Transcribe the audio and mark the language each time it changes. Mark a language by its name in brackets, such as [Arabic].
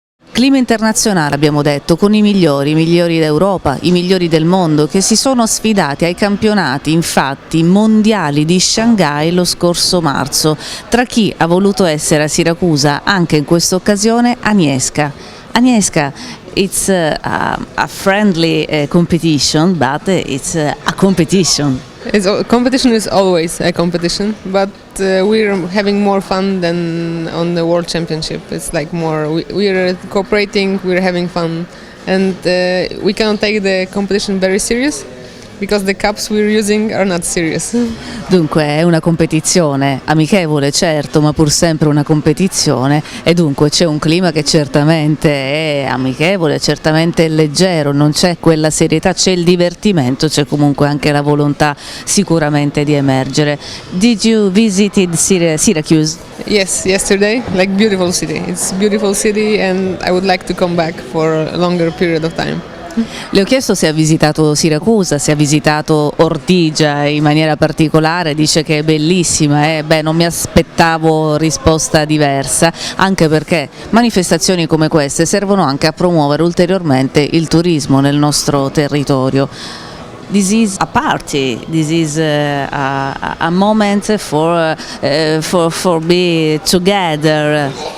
[Italian] Clima internazionale abbiamo detto, con i migliori d'Europa, i migliori del mondo, che si sono sfidati ai campionati, infatti, mondiali di Shanghai lo scorso marzo, tra chi ha voluto essere a Siracusa anche in questa occasione Agnieszka. [English] Agnieszka, it's a friendly competition, but it's a competition. Competition is always a competition, but we're having more fun than on the World Championship. It's like more, we're cooperating, we're having fun, and we cannot take the competition very serious because the cups we're using are not serious. [Italian] Dunque è una competizione amichevole, certo, ma pur sempre una competizione, e dunque c'è un clima che certamente è amichevole, certamente è leggero, non c'è quella serietà, c'è il divertimento, c'è comunque anche la volontà sicuramente di emergere. [English] Did you visit Syracuse? Yes, yesterday, like beautiful city. It's a beautiful city and I would like to come back for a longer period of time. [Italian] Le ho chiesto se ha visitato Siracusa, se ha visitato Ortigia in maniera particolare, dice che è bellissima, non mi aspettavo risposta diversa, anche perché manifestazioni come queste servono anche a promuovere ulteriormente il turismo nel nostro territorio. [English] This is a party, this is a moment for be together.